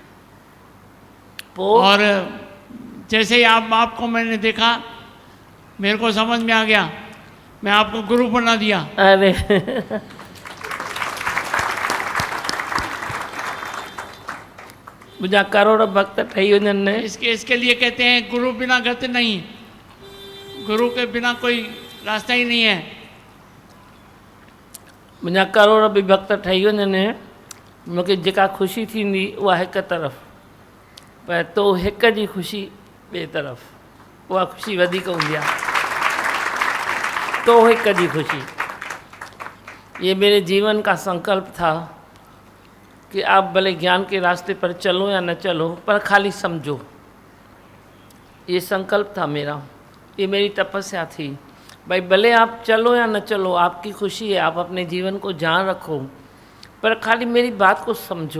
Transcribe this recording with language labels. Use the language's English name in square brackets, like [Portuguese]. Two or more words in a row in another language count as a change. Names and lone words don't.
[Hindi] वो और जैसे ही आपको मैंने देखा, मेरे को समझ में आ गया, मैं आपको गुरु बना दिया। [Sindhi] अरे मुझा करोड़ भक्त ठही वञनि ने। [Hindi] इसके लिए कहते हैं गुरु बिना गति नहीं, गुरु के बिना कोई रास्ता ही नहीं है। [Sindhi] मुंहिंजा करोड़ बि भक्त ठही वञनि, मूंखे जेका ख़ुशी थींदी उहा हिकु तरफ़, पर तो हिक जी ख़ुशी ॿिए तरफ़, उहा ख़ुशी वधीक हूंदी आहे। तो हिक जी ख़ुशी, [Hindi] ये मेरे जीवन का संकल्प था कि आप भले ज्ञान के रास्ते पर चलो या न चलो, पर खाली समझो। ये संकल्प था मेरा, ये मेरी तपस्या थी। भाई भले आप चलो या न चलो, आपकी खुशी है, आप अपने जीवन को जान रखो, पर खाली मेरी बात को समझो।